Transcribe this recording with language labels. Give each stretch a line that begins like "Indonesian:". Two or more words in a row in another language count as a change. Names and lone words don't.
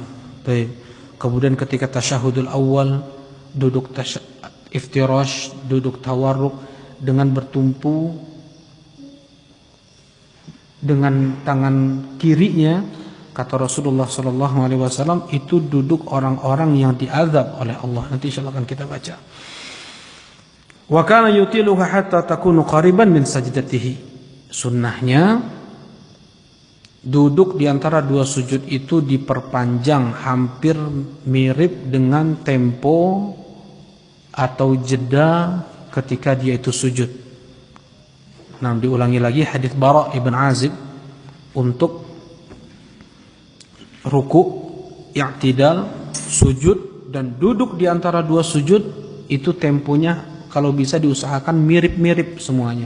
Indonesian: Kemudian ketika
Arabic: التشهد الأول,
Indonesian: duduk iftirash, duduk tawarruk dengan bertumpu dengan tangan kirinya, kata Rasulullah SAW, itu duduk orang-orang yang diazab oleh Allah. Nanti insyaallah akan kita baca.
Arabic: وكان يطيلها حتى تكون قريبا من سجدته.
Indonesian: Sunnahnya duduk di antara dua sujud itu diperpanjang hampir mirip dengan tempo atau jeda ketika dia itu sujud. Nah, diulangi lagi hadis Bara ibn Azib untuk ruku, i'tidal, sujud dan duduk di antara dua sujud itu temponya kalau bisa diusahakan mirip-mirip semuanya.